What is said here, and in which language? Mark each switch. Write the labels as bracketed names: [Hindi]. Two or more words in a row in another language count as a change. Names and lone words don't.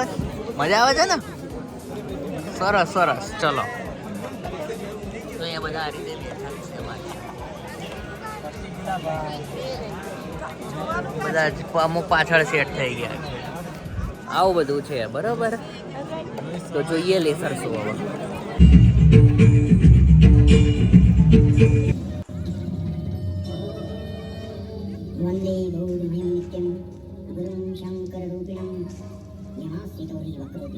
[Gujarati] મજા આવે છે ને? સરસ સરસ. ચલો તો અહીંયા બધા આ રીતે બેઠા છે. બધા અમુક પાછળ સેટ થઈ ગયા છે. આવું બધું છે બરોબર. તો જોઈએ [English] laser show [Gujarati] હવે. [Sanskrit] वंदे गौरभयं नित्यं गुरुं शङ्कररूपिणं यमाश्रितो हि वक्रोऽपि